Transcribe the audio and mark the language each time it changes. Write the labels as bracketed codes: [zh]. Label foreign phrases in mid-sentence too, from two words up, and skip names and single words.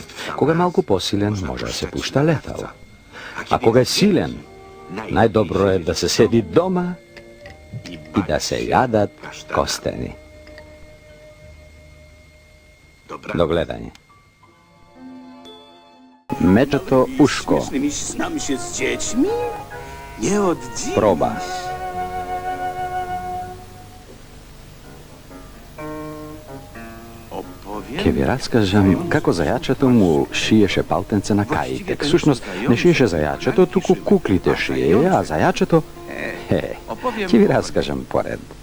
[mk] Кога е малку посилен, може да се пушта летало. А кога е силен, најдобро е да се седи дома и да се јадат костени. До гледање. Мечето Ушко. [pl] Znam się z dziećmi? Nie od dziś. [mk] Проба. Ке ви раскажам како зајачето му шиеше палтенце на кајтек. Сушност, не шиеше зајачето, туку куклите шие, а зајачето... Ке ви раскажам поред.